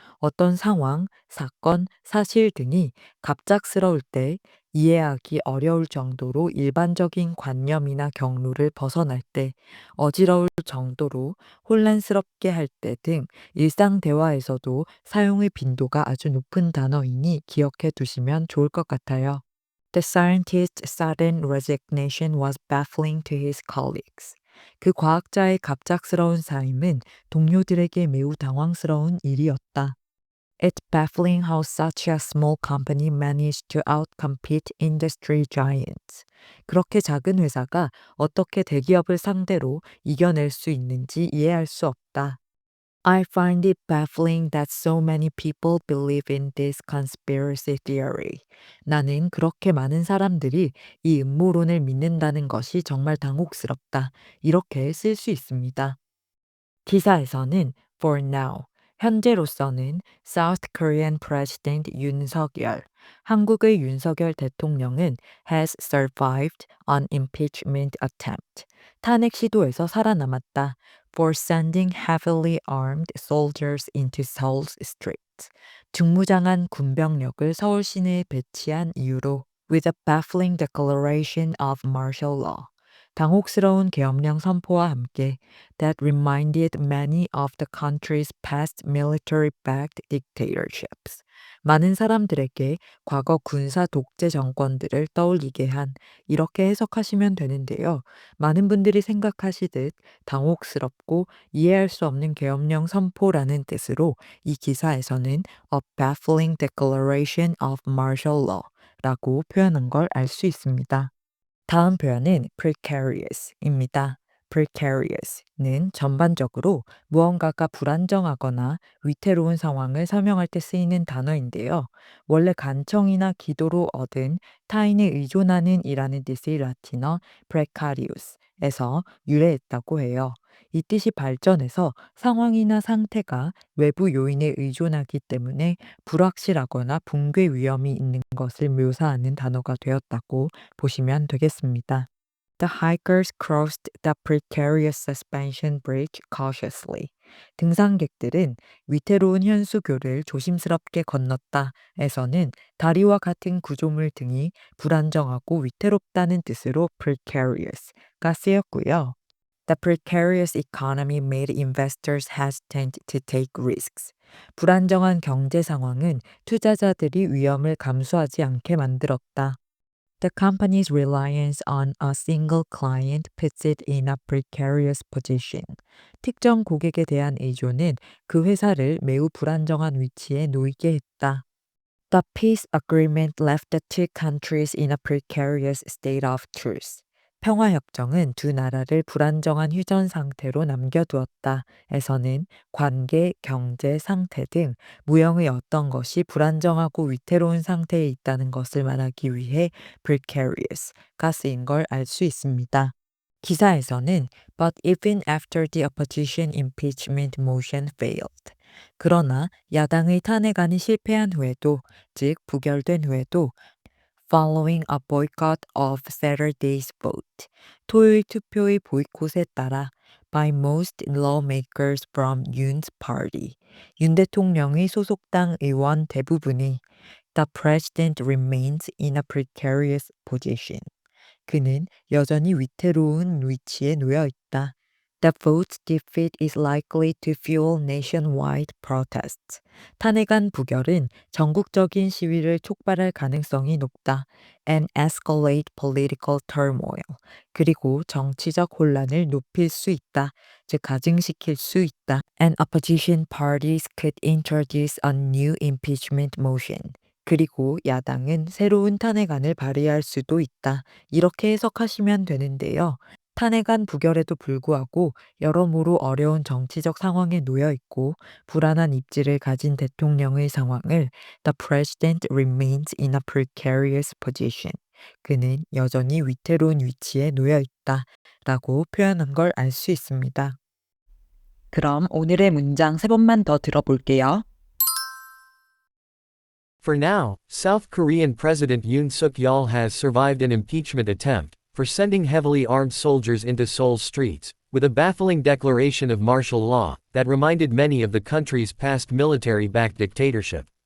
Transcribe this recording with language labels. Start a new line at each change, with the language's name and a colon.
Korean: 어떤 상황, 사건, 사실 등이 갑작스러울 때 이해하기 어려울 정도로 일반적인 관념이나 경로를 벗어날 때, 어지러울 정도로 혼란스럽게 할 때 등 일상 대화에서도 사용의 빈도가 아주 높은 단어이니 기억해 두시면 좋을 것 같아요.
English: The scientist's sudden resignation was baffling to his colleagues.
Korean: 그 과학자의 갑작스러운 사임은 동료들에게 매우 당황스러운 일이었다.
English: It's baffling how such a small company managed to outcompete industry giants.
Korean: 그렇게 작은 회사가 어떻게 대기업을 상대로 이겨낼 수 있는지 이해할 수 없다.
English: I find it baffling that so many people believe in this conspiracy theory.
Korean: 나는 그렇게 많은 사람들이 이 음모론을 믿는다는 것이 정말 당혹스럽다. 이렇게 쓸 수 있습니다. 기사에서는
English: for now,
Korean: 현재로서는
English: South Korean President 윤석열,
Korean: 한국의 윤석열 대통령은
English: has survived an impeachment attempt,
Korean: 탄핵 시도에서 살아남았다.
English: for sending heavily armed soldiers into Seoul's streets,
Korean: 중무장한 군병력을 서울 시내에 배치한 이유로
English: with a baffling declaration of martial law,
Korean: 당혹스러운 계엄령 선포와 함께
English: that reminded many of the country's past military-backed dictatorships.
Korean: 많은 사람들에게 과거 군사 독재 정권들을 떠올리게 한, 이렇게 해석하시면 되는데요. 많은 분들이 생각하시듯 당혹스럽고 이해할 수 없는 계엄령 선포라는 뜻으로 이 기사에서는
English: a baffling declaration of martial law
Korean: 라고 표현한 걸 알 수 있습니다. 다음 표현은 precarious입니다. precarious는 전반적으로 무언가가 불안정하거나 위태로운 상황을 설명할 때 쓰이는 단어인데요. 원래 간청이나 기도로 얻은 타인에 의존하는 이라는 뜻의 라틴어 precarius에서 유래했다고 해요. 이 뜻이 발전해서 상황이나 상태가 외부 요인에 의존하기 때문에 불확실하거나 붕괴 위험이 있는 것을 묘사하는 단어가 되었다고 보시면 되겠습니다.
English: The hikers crossed the precarious suspension bridge cautiously.
Korean: 등산객들은 위태로운 현수교를 조심스럽게 건넜다에서는 다리와 같은 구조물 등이 불안정하고 위태롭다는 뜻으로 precarious가 쓰였고요.
English: The precarious economy made investors hesitant to take risks.
Korean: 불안정한 경제 상황은 투자자들이 위험을 감수하지 않게 만들었다.
English: The company's reliance on a single client puts it in a precarious position.
Korean: 특정 고객에 대한 의존은 그 회사를 매우 불안정한 위치에 놓이게 했다.
English: The peace agreement left the two countries in a precarious state of truce.
Korean: 평화협정은 두 나라를 불안정한 휴전 상태로 남겨두었다. 에서는 관계, 경제, 상태 등 무형의 어떤 것이 불안정하고 위태로운 상태에 있다는 것을 말하기 위해 precarious가 쓰인 걸 알 수 있습니다. 기사에서는
English: But even after the opposition impeachment motion failed.
Korean: 그러나 야당의 탄핵안이 실패한 후에도, 즉 부결된 후에도
English: following a boycott of Saturday's vote.
Korean: 토요일 투표의 보이콧에 따라
English: by most lawmakers from Yoon's party.
Korean: 윤 대통령의 소속당 의원 대부분이
English: The president remains in a precarious position.
Korean: 그는 여전히 위태로운 위치에 놓여 있다.
English: The vote's defeat is likely to fuel nationwide protests.
Korean: 탄핵안 부결은 전국적인 시위를 촉발할 가능성이 높다.
English: And escalate political turmoil.
Korean: 그리고 정치적 혼란을 높일 수 있다. 즉 가중시킬 수 있다.
English: And opposition parties could introduce a new impeachment motion.
Korean: 그리고 야당은 새로운 탄핵안을 발의할 수도 있다. 이렇게 해석하시면 되는데요. 탄핵안 부결에도 불구하고 여러모로 어려운 정치적 상황에 놓여 있고 불안한 입지를 가진 대통령의 상황을
English: The president remains in a precarious position.
Korean: 그는 여전히 위태로운 위치에 놓여 있다. 라고 표현한 걸 알 수 있습니다. 그럼 오늘의 문장 3번만 더 들어볼게요.
English: For now, South Korean President Yoon Suk-yeol has survived an impeachment attempt for sending heavily armed soldiers into Seoul's streets, with a baffling declaration of martial law that reminded many of the country's past military-backed dictatorship.